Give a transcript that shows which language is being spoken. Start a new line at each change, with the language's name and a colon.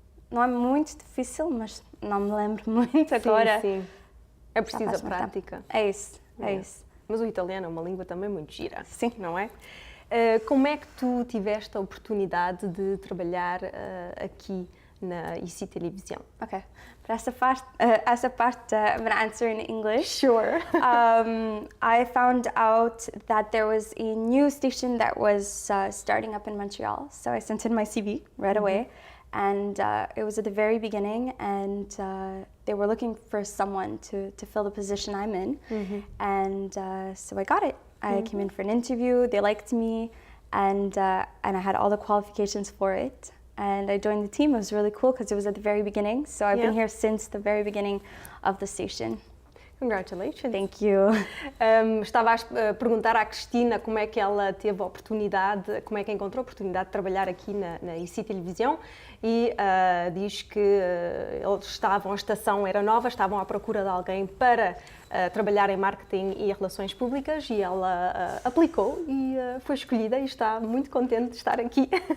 Portuguese: Não é muito difícil, mas não me lembro muito agora. Sim, sim. É preciso a faz muito prática. É isso, é isso. Mas o italiano é uma língua também muito gira. Sim. Não é? Como é que tu tiveste a oportunidade de trabalhar aqui na ICI Televisão?
English: Okay.
Portuguese: Para essa parte,
English: I'm going to answer in English. Sure. I found out that there was a new station that was starting up in Montreal, so I sent in my CV right away. And it was at the very beginning, and they were looking for someone to fill the position I'm in. And so I got it. I came in for an interview, they liked me, and I had all the qualifications for it. And I joined the team. It was really cool because it was at the very beginning. So I've been here since the very beginning of the station. Congratulations. Thank you.
Portuguese: Estava a perguntar à Cristina como é que ela teve a oportunidade, como é que encontrou a oportunidade de trabalhar aqui na ICI Televisão e diz que eles estavam, a estação era nova, estavam à procura de alguém para trabalhar em marketing e relações públicas e ela aplicou e foi escolhida e está muito contente de estar aqui.